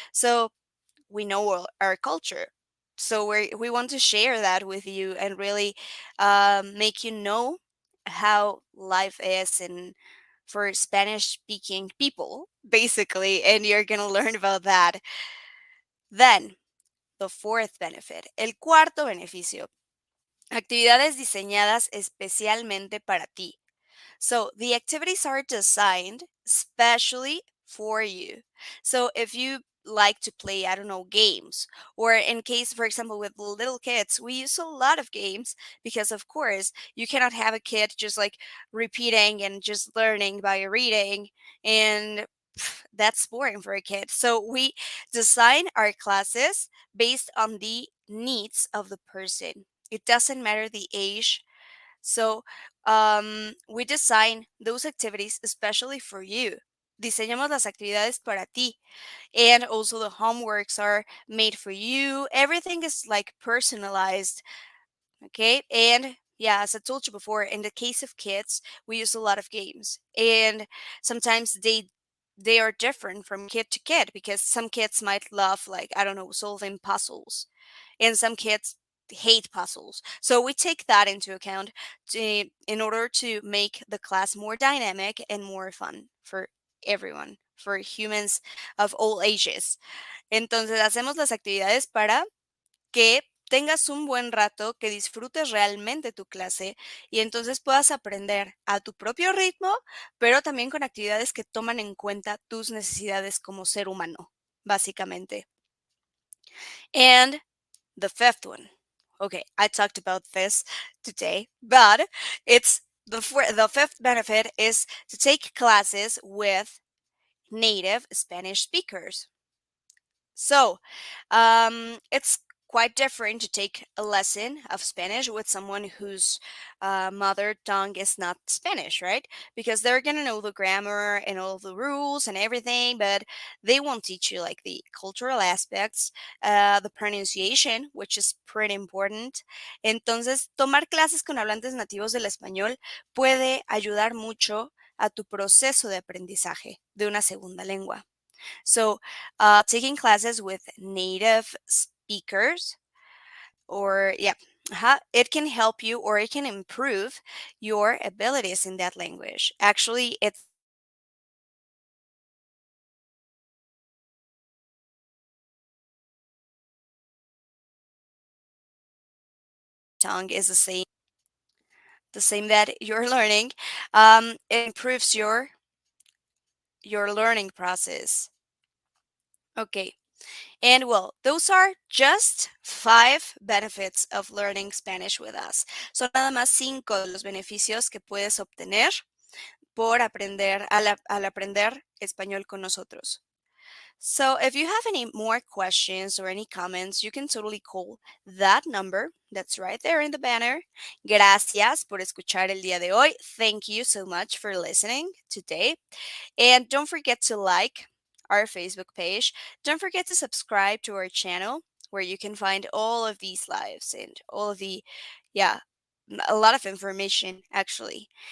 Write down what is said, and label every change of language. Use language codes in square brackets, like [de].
[en] So we know our culture. So we want to share that with you and really make you know how life is and for Spanish speaking people, basically. And you're going to learn about that. Then the fourth benefit, el cuarto beneficio, actividades diseñadas especialmente para ti. So the activities are designed specially for you. So if you like to play, I don't know, games, or in case, for example, with little kids, we use a lot of games because, of course, you cannot have a kid just like repeating and just learning by reading. And that's boring for a kid. So we design our classes based on the needs of the person. It doesn't matter the age, so we design those activities especially for you. [es] Diseñamos las actividades para ti. [en] And also the homeworks are made for you. Everything is like personalized. Okay. And yeah, as I told you before, in the case of kids, we use a lot of games. And sometimes they are different from kid to kid because some kids might love, like, I don't know, solving puzzles, and some kids hate puzzles. So we take that into account in order to make the class more dynamic and more fun for everyone, for humans of all ages. [es] Entonces hacemos las actividades para que tengas un buen rato, que disfrutes realmente tu clase y entonces puedas aprender a tu propio ritmo, pero también con actividades que toman en cuenta tus necesidades como ser humano, básicamente. [en] And the fifth one. Okay, I talked about this today, but it's the fifth benefit is to take classes with native Spanish speakers. So, it's quite different to take a lesson of Spanish with someone whose mother tongue is not Spanish, right? Because they're gonna know the grammar and all the rules and everything, but they won't teach you like the cultural aspects, the pronunciation, which is pretty important. [es] Entonces, tomar clases con hablantes nativos del español puede ayudar mucho a tu proceso de aprendizaje de una segunda lengua. [en] So, taking classes with native speakers, or yeah, it can help you or it can improve your abilities in that language. Actually, its tongue is the same. the same that you're learning, it improves your learning process. Okay. And well, those are just 5 benefits of learning Spanish with us. [es] Son nada más 5 de los beneficios que puedes obtener por aprender al aprender español con nosotros. [en] So, if you have any more questions or any comments, you can totally call that number that's right there in the banner. [es] Gracias por escuchar el día de hoy. [en] Thank you so much for listening today. And don't forget to like our Facebook page. Don't forget to subscribe to our channel where you can find all of these lives and all of the, yeah, a lot of information actually.